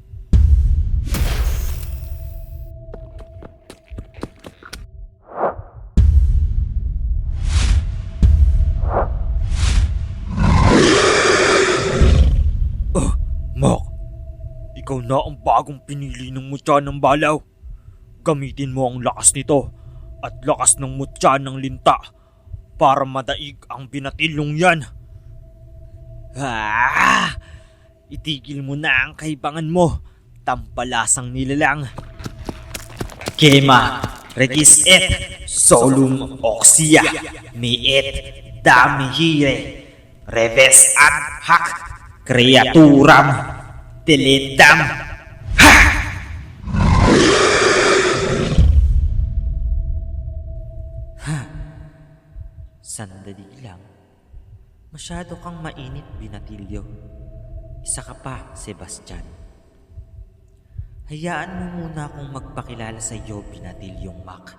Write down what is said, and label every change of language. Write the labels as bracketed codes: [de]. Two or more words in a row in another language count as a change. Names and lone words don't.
[tl] Mac, ikaw na ang bagong pinili ng mutya ng balaw. Gamitin mo ang lakas nito at lakas ng mutya ng linta para madaig ang binatilyong yan. Itigil mo na ang kaibangan mo, tampalasang nilalang. Kema, regis et, solum oxia, mi et, damihire, reves ad hac, kreaturam, teledam. Sandali lang. Masyado kang mainit, Binatilyo. Isa ka pa, Sebastian. Hayaan mo muna akong magpakilala sa iyo, Binatilyong Mac.